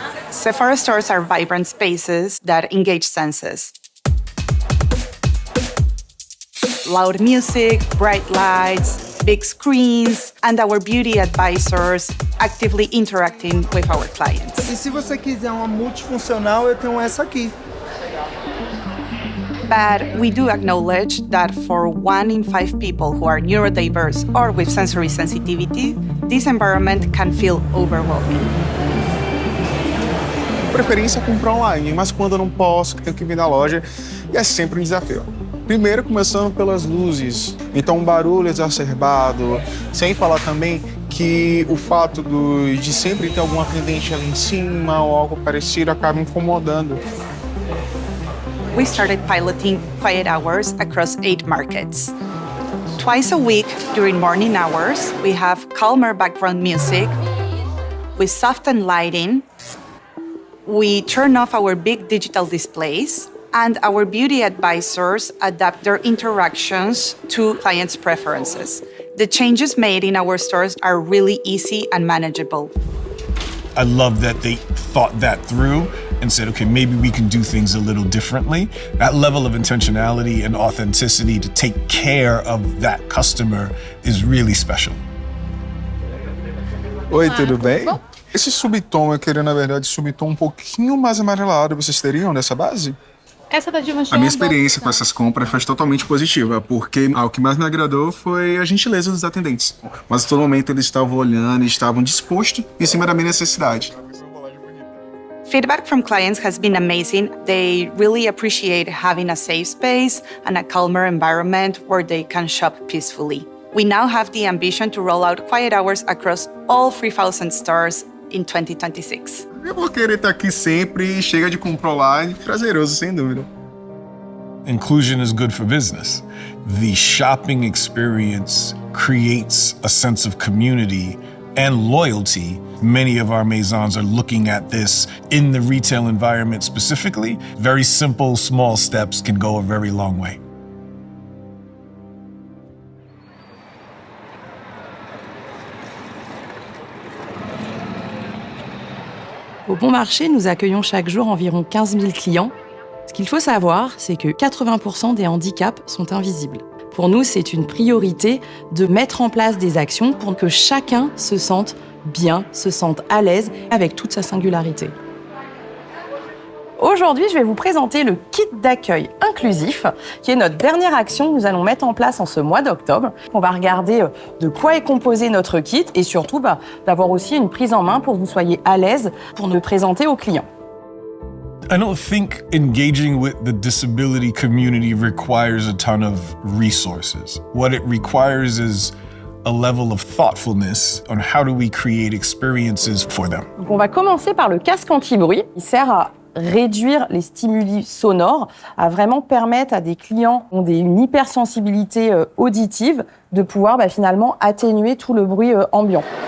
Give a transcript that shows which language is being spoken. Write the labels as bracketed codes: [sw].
[en] Sephora stores are vibrant spaces that engage senses. Loud music, bright lights, big screens, and our beauty advisors actively interacting with our clients. [pt] E se você quiser uma multifuncional, eu tenho essa aqui. [en] But we do acknowledge that for 1 in 5 people who are neurodiverse or with sensory sensitivity, this environment can feel overwhelming. [pt] Preferência é comprar online, mas quando eu não posso, tenho que vir na loja, e é sempre um desafio. Primeiro, começando pelas luzes, então um barulho exacerbado, sem falar também que o fato de sempre ter algum atendente ali em cima ou algo parecido acaba incomodando. [en] We started piloting quiet hours across 8 markets. Twice a week during morning hours, we have calmer background music with softened lighting. We turn off our big digital displays, and our beauty advisors adapt their interactions to clients' preferences. The changes made in our stores are really easy and manageable. I love that they thought that through and said, okay, maybe we can do things a little differently. That level of intentionality and authenticity to take care of that customer is really special. [pt] Oi, tudo bem? Bom. Esse subtom, eu queria, na verdade, subtom um pouquinho mais amarelado. Vocês teriam dessa base? Essa da Givenchy. A minha experiência com essas compras foi totalmente positiva, porque o que mais me agradou foi a gentileza dos atendentes. Mas a todo momento eles estavam olhando e estavam dispostos em cima da minha necessidade. [en] Feedback from clients has been amazing. They really appreciate having a safe space and a calmer environment where they can shop peacefully. We now have the ambition to roll out quiet hours across all 3,000 stores in 2026. [pt] Eu vou querer estar aqui sempre, chega de comprar online, prazeroso, sem dúvida. [en] Inclusion is good for business. The shopping experience creates a sense of community and loyalty. Many of our Maisons are looking at this in the retail environment specifically. Very simple, small steps can go a very long way. [fr] Au Bon Marché, nous accueillons chaque jour environ 15 000 clients. Ce qu'il faut savoir, c'est que 80% des handicaps sont invisibles. Pour nous, c'est une priorité de mettre en place des actions pour que chacun se sente bien, se sente à l'aise avec toute sa singularité. Aujourd'hui, je vais vous présenter le kit d'accueil inclusif, qui est notre dernière action que nous allons mettre en place en ce mois d'octobre. On va regarder de quoi est composé notre kit et surtout d'avoir aussi une prise en main pour que vous soyez à l'aise pour nous présenter aux clients. [en] I don't think engaging with the disability community requires a ton of resources. What it requires is a level of thoughtfulness on how do we create experiences for them. [fr] Donc on va commencer par le casque anti-bruit. Il sert à réduire les stimuli sonores, à vraiment permettre à des clients qui ont une hypersensibilité auditive de pouvoir finalement atténuer tout le bruit ambiant.